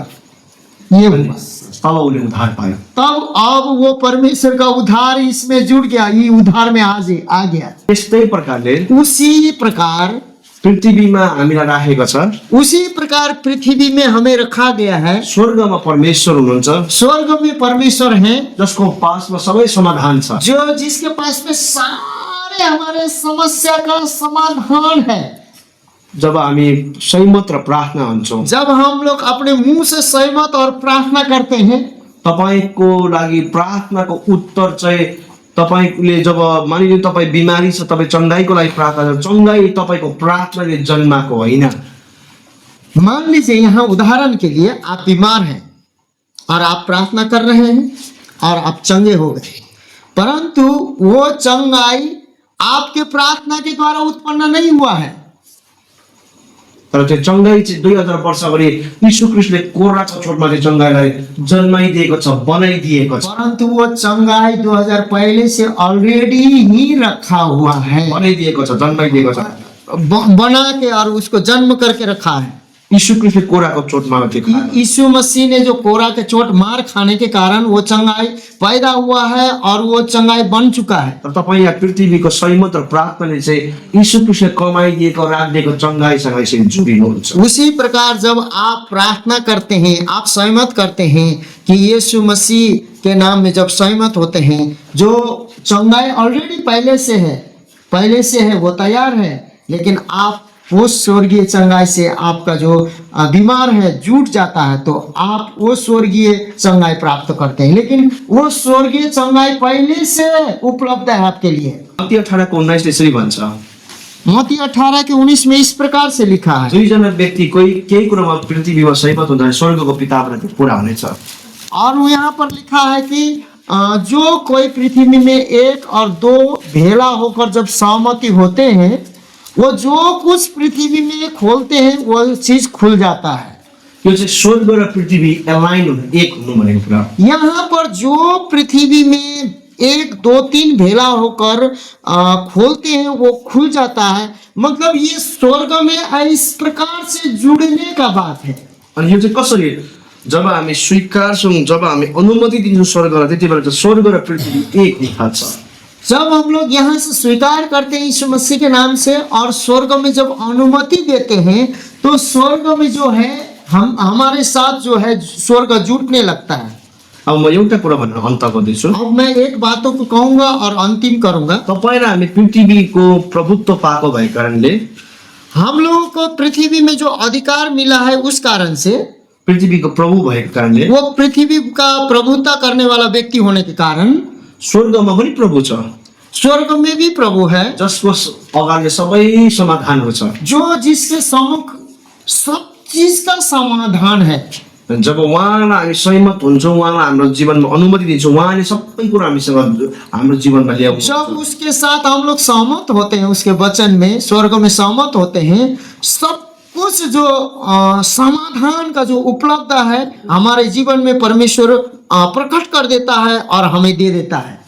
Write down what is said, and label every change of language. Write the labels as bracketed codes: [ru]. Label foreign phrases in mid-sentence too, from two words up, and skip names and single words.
[hi] ये हुआ, [ne] तब उसले उद्धार पायो। [hi] तब अब वो परमेश्वर का उद्धार इसमें जुड़ गया, ये उद्धार में आ गया। [ne] त्यस्तै प्रकारले [hi] उसी प्रकार [ne] पृथ्वीमा हामीलाई राखेको छ। [hi] उसी प्रकार पृथ्वी में हमें रखा गया है। [ne] स्वर्गमा परमेश्वर हुनुहुन्छ, [hi] स्वर्ग में परमेश्वर है, [ne] जसको पासमा सबै समाधान छ। [hi] जो जिसके पास में सारे हमारे समस्या का समाधान है। [ne] जब हामी संयमत र प्रार्थना हुन्छौँ, [hi] जब हम लोग अपने मुंह से सहमत और प्रार्थना करते हैं, [ne] तपाईको लागि प्रार्थनाको उत्तर चाहिँ तपाईले जब मानिलिनु तपाई बिमारी छ, तपाई चंगाईको लागि प्रार्थना गर्छ, चंगाई तपाईको प्रार्थनाले जन्माको होइन। [hi] मान लीजिए यहाँ उदाहरण के लिए आप बीमार हैं और आप प्रार्थना कर रहे हैं और आप चंगे हो गए, परंतु वो चंगाई आपके प्रार्थना के द्वारा उत्पन्न नहीं हुआ है। [ne] तर त्यो चंगाई चाहिँ 2000 वर्ष अगाडि यीशु ख्रीष्टले कोराको चोटमा चाहिँ चंगाईलाई जन्माइदिएको छ, बनाइदिएको छ। [hi] परंतु वो चंगाई 2000 पहले से ऑलरेडी ही रखा हुआ है, [ne] बनाइदिएको छ, जन्माइदिएको छ, [hi] बना के और उसको जन्म करके रखा है। [ne] यीशु ख्रीष्टले कोराको चोटमा [hi] यीशु मसीह ने जो कोरा के चोट मार खाने के कारण वो चंगाई पैदा हुआ है और वो चंगाई बन चुका है। [ne] तर तपाईँ यहाँ पृथ्वीको संयमत र प्रार्थनाले चाहिँ यीशु ख्रीष्टले कमाइदिएको राखिदिएको चंगाईसँग यसरी जोडिनुहुन्छ। [hi] उसी प्रकार जब आप प्रार्थना करते हैं, आप सहमत करते हैं कि यीशु मसीह के नाम में जब सहमत होते हैं, जो चंगाई ऑलरेडी पहले से है वो तैयार है, लेकिन आप वो स्वर्गीय चंगाई से आपका जो बीमार है जुट जाता है, तो आप वो स्वर्गीय चंगाई प्राप्त करते हैं। लेकिन वो स्वर्गीय चंगाई पहले से उपलब्ध है आपके लिए। [ne] मत्ती 18:19 यसरी भन्छ, [hi] मत्ती 18:19 में इस प्रकार से लिखा है, [ne] दुईजना व्यक्ति कोही केही कुरामा पृथ्वीमा सहमत हुँदा स्वर्गको पिताप्रति पूरा हुनेछ। [hi] और वो यहाँ पर लिखा है कि जो कोई पृथ्वी में 1 और 2 भेला होकर जब सहमति होते हैं, वो जो कुछ पृथ्वी में खोलते हैं वो चीज खुल जाता है। [ne] त्यो चाहिँ स्वर्ग र पृथ्वी एलाइन हुनु, एक हुनु भनेको कुरा हो। [hi] यहाँ पर जो पृथ्वी में 1 2 3 भेला होकर खोलते हैं वो खुल जाता है, मतलब ये स्वर्ग में इस प्रकार से जुड़ने का बात है। [ne] अनि यो चाहिँ कसरी, जब हामी स्वीकार्छौँ, जब हामी अनुमति दिन्छौँ स्वर्गलाई, त्यति बेला चाहिँ स्वर्ग र पृथ्वी एक हुन थाल्छ। [hi] जब हम लोग यहाँ से स्वीकार करते हैं यीशु मसीह के नाम से और स्वर्ग में जब अनुमति देते हैं, तो स्वर्ग में जो है हमारे साथ जो है स्वर्ग जुटने लगता है। [ne] अब म एउटा कुरा भन्न अन्त गर्दैछु। [hi] अब मैं एक बातों को कहूंगा और अंतिम करूंगा। [ne] तपाईँ र हामी पृथ्वीको प्रभुत्व पाएको भएको कारणले, [hi] हम लोगों को पृथ्वी में जो अधिकार मिला है उस कारण से, [ne] पृथ्वीको प्रभु भएको कारणले, [hi] वो पृथ्वी का प्रभुता करने वाला व्यक्ति होने के कारण [ne] स्वर्गमा पनि प्रभु छ, [hi] स्वर्ग में भी प्रभु है, [ne] जसको अगाडि सबै समाधानहरू छ। [hi] जो जिसके सम्मुख सब चीज का समाधान है। [ne] जब उहाँलाई हामी सहमत हुन्छौँ, उहाँलाई हाम्रो जीवनमा अनुमति दिन्छौँ, उहाँले सबै कुरा हामीसँग हाम्रो जीवनमा ल्याउँछ। [hi] जब उसके साथ हम लोग सहमत होते हैं, उसके वचन में स्वर्ग में सहमत होते हैं, सब कुछ जो समाधान का जो उपलब्ध है हमारे जीवन में परमेश्वर प्रकट कर देता है और हमें दे देता है।